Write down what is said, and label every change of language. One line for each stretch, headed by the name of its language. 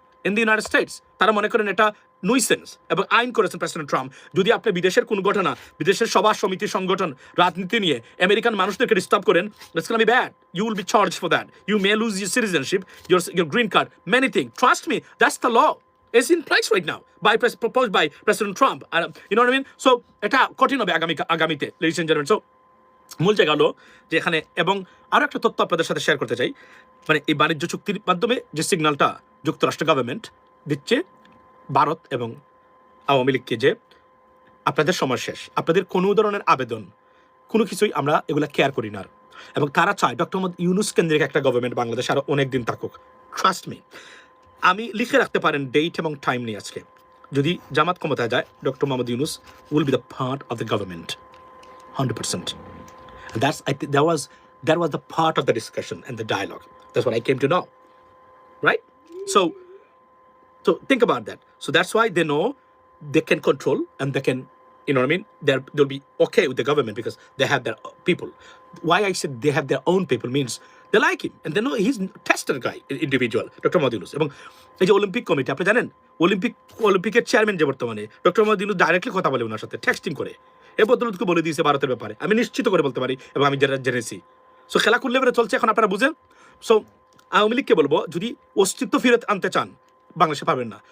English: in the United States
Bangla: তারা মনে করেন এটা নুইসেন্স, এবং আইন করেছেন প্রেসিডেন্ট ট্রাম্প। যদি আপনি বিদেশের কোন ঘটনা, বিদেশের সভা সমিতি সংগঠন রাজনীতি নিয়ে আমেরিকান মানুষদেরকে ডিস্টার্ব করেন,
English: It's gonna be bad. You will be charged for that, you may lose your citizenship, your green card, many thing. Trust me, that's the law. It's in place right now, proposed by President Trump. You know what I mean?
Bangla: So এটা কঠিন হবে আগামীতে,
English: ladies and gentlemen.
Bangla: So মূল জায়গা হলো যে এখানে, এবং আরও একটা তথ্য আপনাদের সাথে শেয়ার করতে চাই, মানে এই বাণিজ্য চুক্তির মাধ্যমে যে সিগন্যালটা যুক্তরাষ্ট্র গভর্নমেন্ট দিচ্ছে ভারত এবং আওয়ামী লীগকে, যে আপনাদের সময় শেষ, আপনাদের কোনো ধরনের আবেদন কোনো কিছুই আমরা এগুলা কেয়ার করি না, এবং তারা চায় ডক্টর মোহাম্মদ ইউনুস কেন্দ্রিক একটা গভর্নমেন্ট বাংলাদেশ আরও অনেক দিন থাকুক।
English: trust me,
Bangla: আমি লিখে রাখতে পারেন ডেট এবং টাইম নিয়ে আজকে, যদি জামাত ক্ষমতায় যায়, doctor Mohammad Yunus
English: will be the part of the government
Bangla: 100%.
English: And that was the part of the discussion and the dialogue. That's what I came to know, right? So think about that. So that's why they know they can control, and they can, you know what I mean? They'll be okay with the government because they have their people. Why I said they have their own people means they like him, and they know he's tested guy, individual, Dr. Mohamed Yunus.
Bangla: এবং এই যে Olympic committee, আপনি জানেন অলিম্পিকের chairman যে বর্তমানে, doctor Mohammad Yunus directly কথা বলে ওনার সাথে, টেক্সটিং করে এ বদলতকে বলে দিয়েছে ভারতের ব্যাপারে, আমি নিশ্চিত করে বলতে পারি, এবং আমি যেটা জেনেছি। সো খেলা করলে এবারে চলছে, এখন আপনারা বুঝেন। সো আওয়ামী লীগকে বলবো, যদি অস্তিত্ব ফিরত আনতে চান, বাংলাদেশে পাবেন না।